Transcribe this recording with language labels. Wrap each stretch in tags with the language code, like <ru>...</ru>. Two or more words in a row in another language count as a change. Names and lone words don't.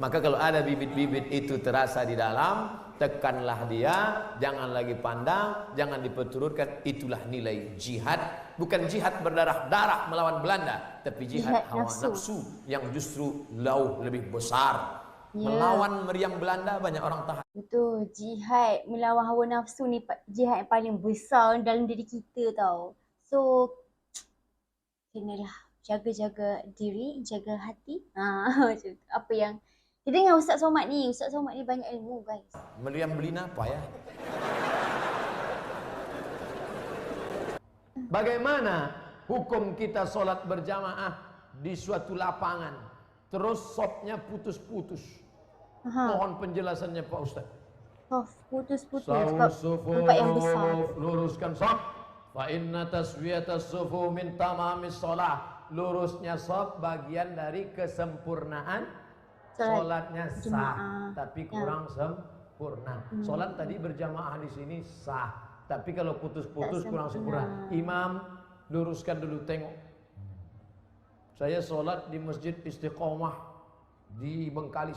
<id>Maka kalau ada bibit-bibit itu terasa di dalam, tekanlah dia, jangan lagi pandang, jangan diperturutkan. Itulah nilai jihad. Bukan jihad berdarah-darah melawan Belanda, tapi jihad hawa nafsu yang justru jauh lebih besar. Melawan meriam Belanda banyak orang tahan.</id> <ms>Betul, jihad melawan hawa nafsu ni jihad yang paling besar dalam diri kita tau. So, kenalah jaga-jaga diri, jaga hati. Macam tu. Apa yang kita dengan Ustaz Somad ni banyak ilmu guys. Meriam Belina apa ya?</ms> <id>Bagaimana hukum kita solat berjamaah di suatu lapangan, terus sopnya putus-putus? Mohon penjelasannya Pak Ustaz. Oh, putus-putus sebab tempat yang besar. Luruskan sop.</id> <ar>فإن تسوية الصفوف من تمام الصلاة.</ar> <id>Lurusnya sop bagian dari kesempurnaan solatnya sah, tapi kurang sempurna. Solat tadi berjamaah di sini sah, tapi kalau putus-putus kurang sempurna. Imam luruskan dulu, tengok. Saya solat di Masjid Istiqomah di Bengkalis.</id>